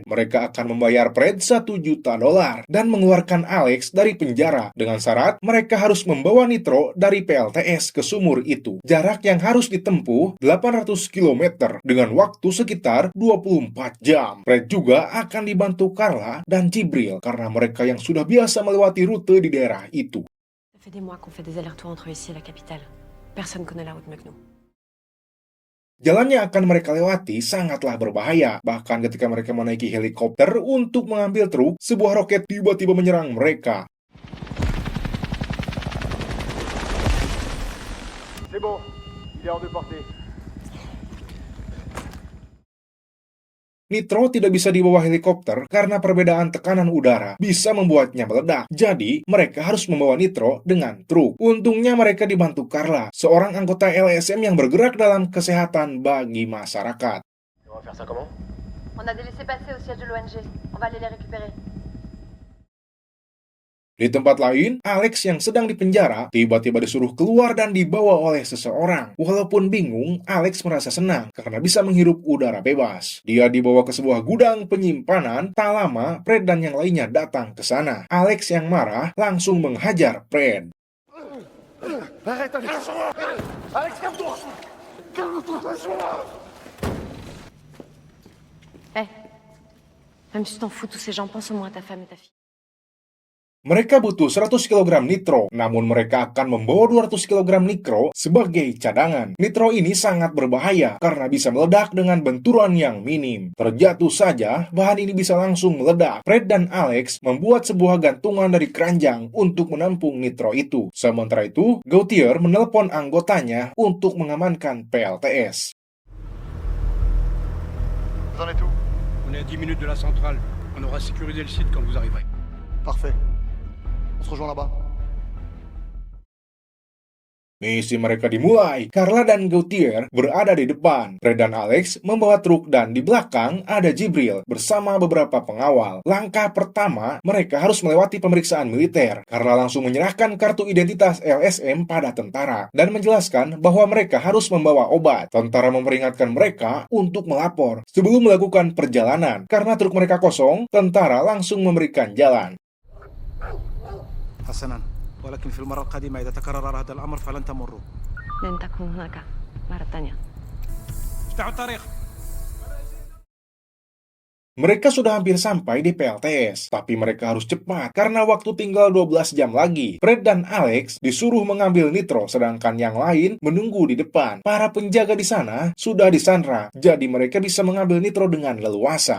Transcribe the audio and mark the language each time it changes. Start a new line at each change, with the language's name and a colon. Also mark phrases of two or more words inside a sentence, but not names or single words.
Indonesian: Mereka akan membayar Fred $1 juta dan mengeluarkan Alex dari penjara dengan syarat mereka harus membawa nitro dari PLTS ke sumur itu. Jarak yang harus ditempuh 800 km dengan waktu sekitar 24 jam. Fred juga akan dibantu Carla dan Jibril karena mereka yang sudah biasa melewati rute di daerah itu.
French: Ça fait des mois qu'on fait des allers-retours entre ici et la capitale. Personne connaît la route mieux que nous.
Indonesian: Jalan yang akan mereka lewati sangatlah berbahaya. Bahkan ketika mereka menaiki helikopter untuk mengambil truk, sebuah roket tiba-tiba menyerang mereka.
French: C'est bon, il est hors de portée.
Indonesian: Nitro tidak bisa dibawa helikopter karena perbedaan tekanan udara bisa membuatnya meledak. Jadi, mereka harus membawa nitro dengan truk. Untungnya mereka dibantu Carla, seorang anggota LSM yang bergerak dalam kesehatan bagi masyarakat.
French: On va faire ça comment? On a des laissés-passer au siège de l'ONG. On va aller les récupérer.
Indonesian: Di tempat lain, Alex yang sedang dipenjara tiba-tiba disuruh keluar dan dibawa oleh seseorang. Walaupun bingung, Alex merasa senang karena bisa menghirup udara bebas. Dia dibawa ke sebuah gudang penyimpanan. Tak lama, Fred dan yang lainnya datang ke sana. Alex yang marah langsung menghajar Fred.
French: Arrête, Alex! Alex, calme-toi! Même si tu t'en fous, tous ces gens pensent au moins à ta femme et ta fille.
Indonesian: Mereka butuh 100 kg nitro, namun mereka akan membawa 200 kg nitro sebagai cadangan. Nitro ini sangat berbahaya karena bisa meledak dengan benturan yang minim. Terjatuh saja, bahan ini bisa langsung meledak. Fred dan Alex membuat sebuah gantungan dari keranjang untuk menampung nitro itu. Sementara itu, Gautier menelpon anggotanya untuk mengamankan PLTS.
French: Vous en êtes où? On est à 10 minutes de la centrale. On aura sécurisé le site quand vous arriverez. Parfait. On se rejoint là-bas.
Indonesian: Misi mereka dimulai. Carla dan Gautier berada di depan. Fred dan Alex membawa truk dan di belakang ada Jibril bersama beberapa pengawal. Langkah pertama, mereka harus melewati pemeriksaan militer. Carla langsung menyerahkan kartu identitas LSM pada tentara dan menjelaskan bahwa mereka harus membawa obat. Tentara memperingatkan mereka untuk melapor sebelum melakukan perjalanan. Karena truk mereka kosong, tentara langsung memberikan jalan.
Arabic: حسنا ولكن في المرة القادمة إذا تكرر هذا الأمر فلن تمروا. لن تكون هناك مرة تانية. افتحوا الطريق.
Indonesian: Mereka sudah hampir sampai di PLTS, tapi mereka harus cepat karena waktu tinggal 12 jam lagi. Fred dan Alex disuruh mengambil nitro, sedangkan yang lain menunggu di depan. Para penjaga di sana sudah disandra, jadi mereka bisa mengambil nitro dengan leluasa.